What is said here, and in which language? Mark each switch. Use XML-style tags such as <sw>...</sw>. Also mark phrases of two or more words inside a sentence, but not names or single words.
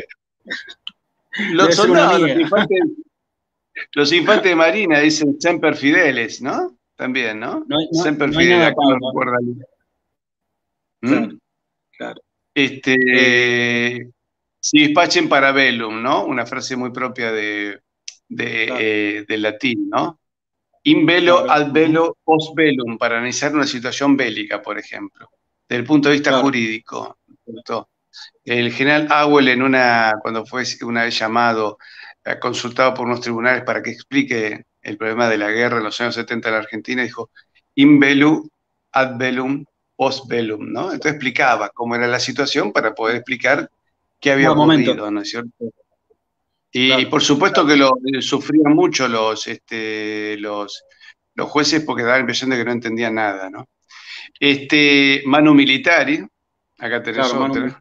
<es>los soldados, los infantes de Marina dicen</es> <la>Semper Fideles,</la> <es>¿no? También, ¿no?</es> <la>Semper Fideles,</la> <es>no recuerda. Claro.</es> <la>Si dispacen para bellum, ¿no?</la> <es>Una frase muy propia del latín, ¿no?</es> <la>In bello ad bello post bellum,</la> <es>para analizar una situación bélica, por ejemplo, desde el punto de vista jurídico. ¿Cierto? El general Auel, cuando fue una vez llamado, consultado por unos tribunales para que explique el problema de la guerra en los años 70 en la Argentina, dijo,</es> <la>in bellu ad bellum post bellum,</la> <es>¿no? Entonces explicaba cómo era la situación para poder explicar qué había ocurrido, ¿no es cierto? Y por supuesto que lo sufrían mucho los jueces porque daban la impresión de que no entendían nada, ¿no?</es> <la>Manu Militari,</la> <es>acá tenés otra.</es>